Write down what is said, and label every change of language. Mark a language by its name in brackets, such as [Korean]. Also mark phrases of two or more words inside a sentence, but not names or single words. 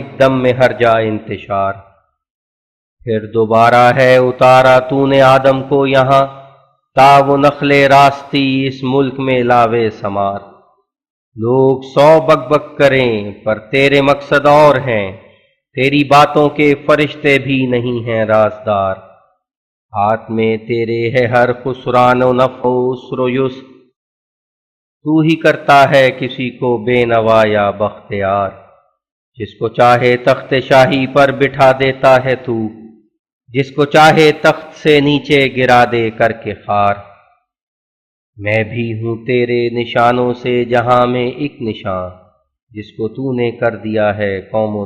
[Urdu] دم میں ہر جا انتشار، پھر دوبارہ ہے اتارا تو نے آدم کو یہاں، تا وہ نخل راستی اس ملک میں لاوے ثمار، لوگ 100 بک بک کریں پر تیرے مقصد اور ہیں، تیری باتوں کے فرشتے بھی نہیں ہیں رازدار، ہاتھ میں تیرے ہے ہر خسران و نفع و عسر و یسر، تو ہی کرتا ہے کسی کو بے نوا یا بختیار، جس کو چاہے تخت شاہی پر بٹھا دیتا ہے تو، جس کو چاہے تخت سے نیچے گرا دے کر کے خار، میں بھی ہوں تیرے نشانوں سے جہاں میں ایک نشان، جس کو تو نے کر دیا ہے قوم و